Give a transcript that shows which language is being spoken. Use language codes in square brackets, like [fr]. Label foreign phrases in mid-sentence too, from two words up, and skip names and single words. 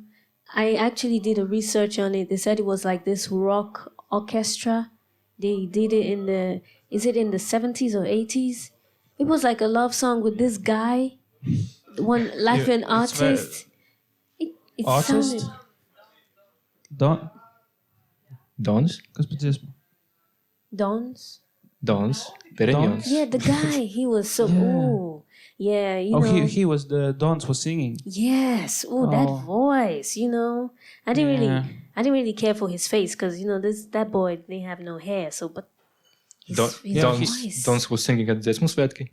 [en] I actually did a research on it. They said it was like this rock orchestra. They did it in the 70s or 80s? It was like a love song with this guy, one Latvian artist. It Artist? sounded... Dons? [lv] Kas pēc dziesmu? [en] Dons? Dons? Pereņons? Yeah, the guy. He was so... Yeah. Ooh. Yeah, He was the Dons was singing. Yes. Ooh, that voice, I didn't really care for his face because, that boy, they have no hair. So, but his voice. Dons was singing at Dziesmu svētki?